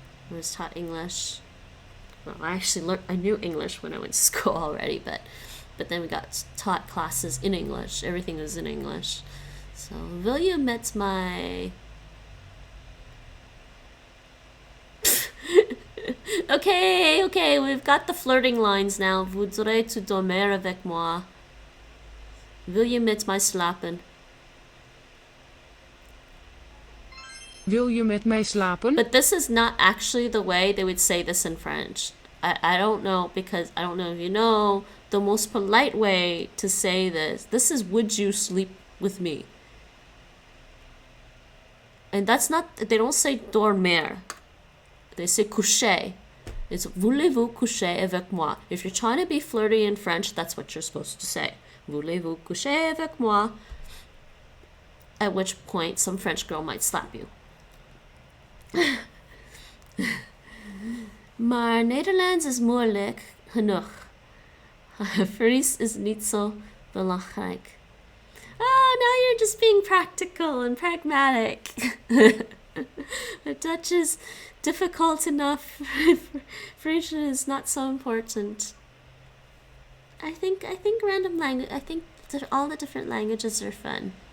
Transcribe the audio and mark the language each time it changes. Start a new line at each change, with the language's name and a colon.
English: I was taught English. Well, I knew English when I went to school already, but then we got taught classes in English. Everything was in English. So, William met my... Okay, we've got the flirting lines now.
French: Voudrais-tu dormir avec moi?
Dutch: Wil je met mij slapen? Wil je met mij slapen?
English: But this is not actually the way they would say this in French. I don't know, because I don't know if you know, the most polite way to say this is would you sleep with me? And that's not, they don't say dormir. They say coucher. It's
French: voulez-vous coucher avec moi?
English: If you're trying to be flirty in French, that's what you're supposed to say.
French: Voulez-vous coucher avec moi?
English: At which point, some French girl might slap you.
Dutch: Maar Nederlands is moeilijk genoeg. Fries is niet zo belangrijk.
English: Oh, now you're just being practical and pragmatic. Dutch is difficult enough. Frisian is not so important. I think random language. I think that all the different languages are fun.